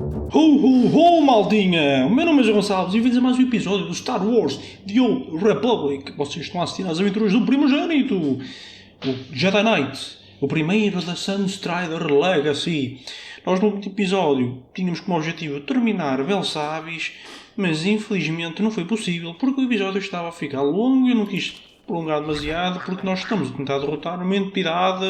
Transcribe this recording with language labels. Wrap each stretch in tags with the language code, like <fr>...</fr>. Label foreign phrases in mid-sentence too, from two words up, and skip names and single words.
<pt>Ho ho ho, maldinha! O meu nome é João Gonçalves e vim dizer mais um episódio do Star Wars The Old Republic. Vocês estão a assistir às aventuras do primogênito, o</pt> <en>Jedi Knight,</en> <pt>o primeiro da Sunstrider Legacy. Nós no último episódio tínhamos como objetivo terminar Belsavis, mas infelizmente não foi possível porque o episódio estava a ficar longo e eu não quis prolongar demasiado porque nós estamos a tentar derrotar uma entidade...</pt>